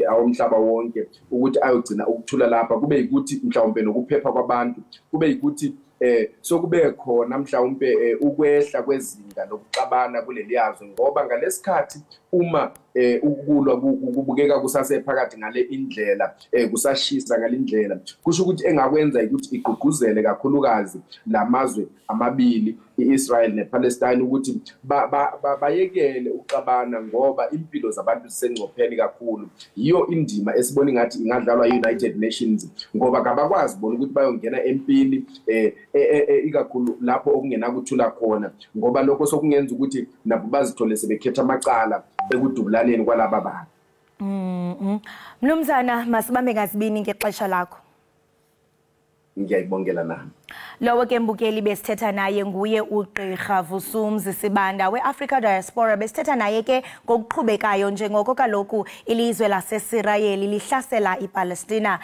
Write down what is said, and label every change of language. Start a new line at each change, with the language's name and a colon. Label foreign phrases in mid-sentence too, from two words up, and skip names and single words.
Zulu: awomhlaba wonke ukuthi ayogcina ukuthula lapha, kube ukuthi mhlawumbe nokuphepha kwabantu, kube ukuthi sokube khona mhlawumbe ukwehla kwezinga lokuxabana kuleli yazwe, ngoba ngalesikhathi uma ukulwa kubukeka kusasephakathi ngale indlela kusashisa ngale indlela, kusho ukuthi engakwenza ukuthi igqugquzele kakhulukazi lamazwe amabili iIsrael nePalestine ukuthi bayekele uxabana ngoba impilo zabantu zisengcopheni kakhulu. Yiyo indima esibona ngathi ingadlalwa yi-United Nations ngoba kabakwazi bona ukuthi bayongena empini ikakhulu lapho okungena kuthula khona, ngoba lokho sokungenza ukuthi nabo bazithole sebekhetha amacala ekudubulaneni kwalaba bantu.
Xhosa: Mnumzana masibambe ngazibini ngexesha lakho.
Zulu: Ngiyayibongela nami.
Xhosa: Lowo ke mbukeli besithetha naye nguye uGqirha Vusumuzi Sibanda we-Africa Diaspora. Besithetha naye ke ngokuqhubekayo njengoko kaloku ilizwe laseIsrael lihlasela iPalestina.